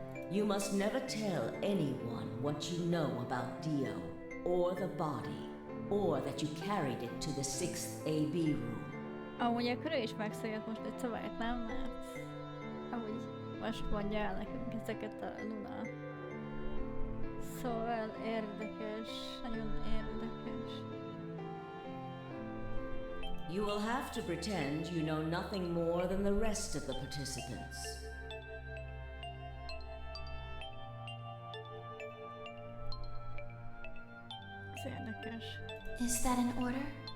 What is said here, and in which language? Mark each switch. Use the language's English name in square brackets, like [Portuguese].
[English] You must never tell anyone what you know about Dio, or the body, or that you carried it to the 6th AB room. [Hungarian] Amúgy akkor ő is megszöljött most egy szabályt, nem? Mert amúgy most mondja el nekünk ezeket a Luna. Szóval érdekes, nagyon érdekes. [English] You will have to pretend you know nothing more than the rest of the participants. [Hungarian] Ez érdekes. [English] Is that an order?